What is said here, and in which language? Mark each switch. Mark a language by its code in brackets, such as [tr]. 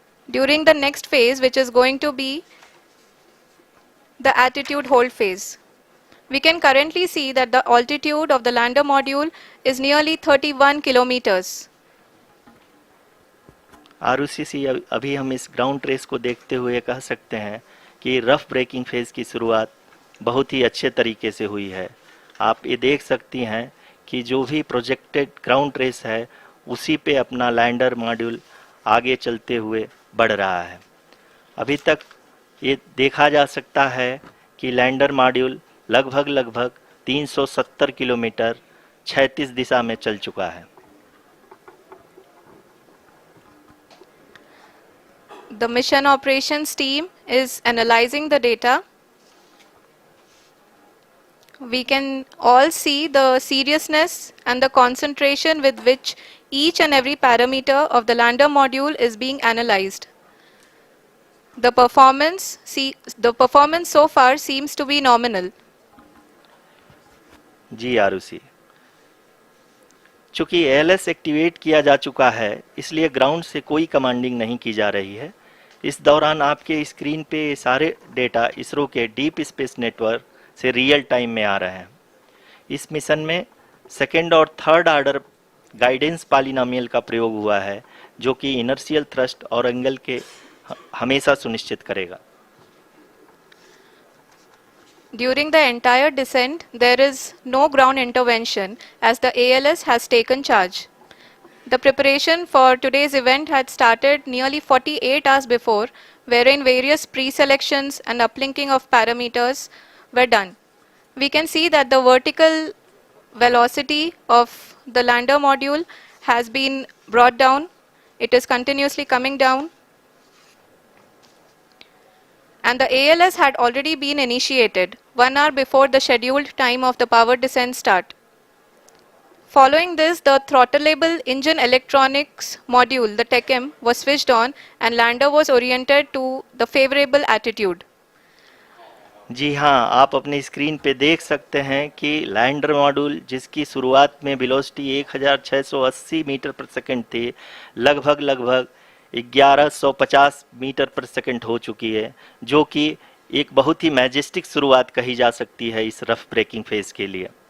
[en] During the next phase, which is going to be the attitude hold phase. We can currently see that the altitude of the lander module is nearly 31 kilometers. [hi] Arushi, अभी हम इस ground trace को देखते हुए कह सकते हैं कि रफ ब्रेकिंग फेज की शुरुआत बहुत ही अच्छे तरीके से हुई है। आप ये देख सकती हैं कि जो भी प्रोजेक्टेड ग्राउंड ट्रेस है उसी पे अपना लैंडर मॉड्यूल आगे चलते हुए बढ़ रहा है। अभी तक ये देखा जा सकता है कि लैंडर मॉड्यूल लगभग 370 किलोमीटर क्षैतिज दिशा में चल चुका है। [en] The mission operations team is analyzing the data. We can all see the seriousness and the concentration with which each and every parameter of the lander module is being analyzed. The performance so far seems to be nominal. [hi] जी आरुषि, चूंकि ALS activate किया जा चुका है इसलिए ground से कोई commanding नहीं की जा रही है। इस दौरान आपके स्क्रीन पे सारे डेटा इसरो के डीप स्पेस नेटवर्क से रियल टाइम में आ रहे हैं। इस मिशन में सेकेंड और थर्ड ऑर्डर गाइडेंस पॉलिनोमियल का प्रयोग हुआ है, जो कि इनर्शियल थ्रस्ट और एंगल के हमेशा सुनिश्चित करेगा। [en] During the entire descent, there is no ground intervention as the ALS has taken charge. The preparation for today's event had started nearly 48 hours before, wherein various pre-selections and uplinking of parameters were done. We can see that the vertical velocity of the lander module has been brought down. It is continuously coming down. And the ALS had already been initiated 1 hour before the scheduled time of the power descent start. Following this, the throttleable engine electronics module, the TECM, was switched on and lander was oriented to the favorable attitude. [hi] जी हाँ, आप अपनी screen पे देख सकते हैं कि lander module जिसकी शुरुआत में वेलोसिटी 1680 मीटर पर सेकंड थी, लगभग 1150 मीटर पर सेकंड हो चुकी है, जो कि एक बहुत ही मैजेस्टिक शुरुआत कही जा सकती है इस रफ ब्रेकिंग फेज के लिए।